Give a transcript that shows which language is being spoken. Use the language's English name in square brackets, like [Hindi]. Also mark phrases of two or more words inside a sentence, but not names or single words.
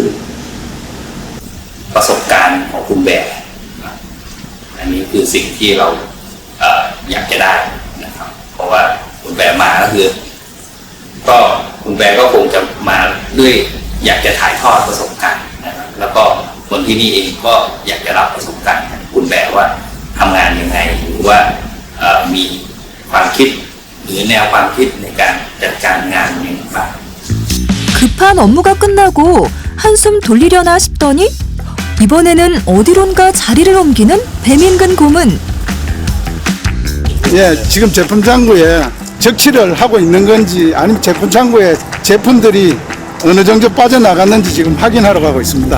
[Thai] ประสบการณ์ของคุณแบร์อันนี้คือสิ่งที่เราอยากจะได้นะครับ เพราะว่าคุณแบร์มาก็คือก็คุณแบร์ก็คงจะมาด้วยอยากจะถ่ายทอดประสบการณ์นะครับแล้วก็คนที่นี่เองก็อยากจะรับประสบการณ์จากคุณแบร์ว่าทำงานยังไงหรือว่ามีความคิดหรือแนวความคิดในการจัดการงานอย่างไร [Korean] 급한 업무가 끝나고 한숨 돌리려나 싶더니 이번에는 어디론가 자리를 옮기는 배민근 고문. 예, 지금 제품 창고에 적치를 하고 있는 건지 아니면 제품 창고에 제품들이 어느 정도 빠져나갔는지 지금 확인하러 가고 있습니다.